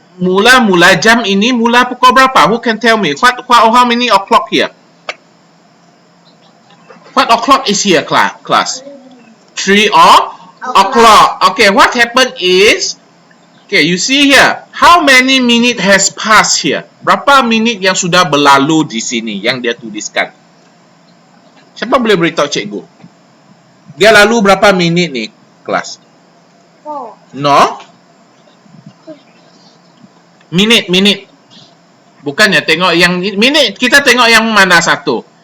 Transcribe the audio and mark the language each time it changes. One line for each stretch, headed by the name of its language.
Malay: Mula jam ini mula pukul berapa?
English: Who can tell me? How many o'clock here? What o'clock is here, class? 3 o'clock. Okay, what happened is, okay, you see here. How many minute has passed here?
Malay: Berapa minit yang sudah berlalu di sini yang dia tuliskan? Siapa boleh beritahu cikgu? Dia lalu berapa minit ni, kelas? 4.
English: No?
Malay: Minit. Bukannya tengok yang minit, kita tengok yang mana satu?